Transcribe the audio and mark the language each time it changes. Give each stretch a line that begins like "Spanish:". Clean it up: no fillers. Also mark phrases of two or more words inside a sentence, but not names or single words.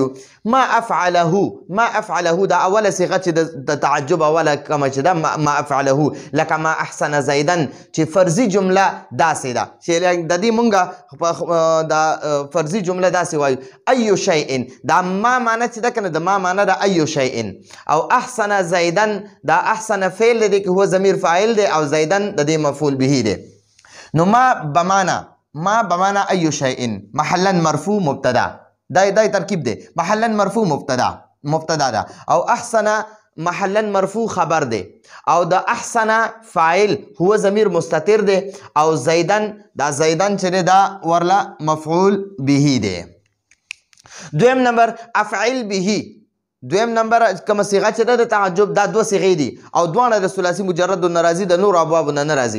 Arabic: ما افعله
Pashto: دا اوله صيغه چې د تعجب اوله کومه چې ده ما افعله، لکه
Arabic: ما احسن زیدن
Pashto: چې فرضي جمله داسې ده چې د دې مونږه د فرضي جمله داسې وایو
Arabic: ایو شیء.
Pashto: دا ما معنی چې ده که نه د ما معنی ده
Arabic: ایو شیء.
Pashto: او
Arabic: احسن زیدن
Pashto: دا احسن فعل دی که هو ضمیر فاعل دی او زیدن د دې
Arabic: مفعول به
Pashto: دی.
Arabic: نو ما بمعنى أي شيء محلا مرفوع مبتدا،
Pashto: دا ترکیب دی.
Arabic: محلا مرفوع مبتدا
Pashto: ده، او احسن
Arabic: محلا مرفوع خبر
Pashto: دی، او د احسن فاعل
Arabic: هو ضمیر مستتر
Pashto: دی، او زیدن دا زیدن چې دا ورله
Arabic: مفعول به
Pashto: دی. دویم نمبر
Arabic: افعل به.
Pashto: دویم نمبر کومه صیغه چې ده د تعجب دا دوه صیغې دي او دواړه د ثلاثي مجرد نه راځي، د نورو ابوابو نه راځي.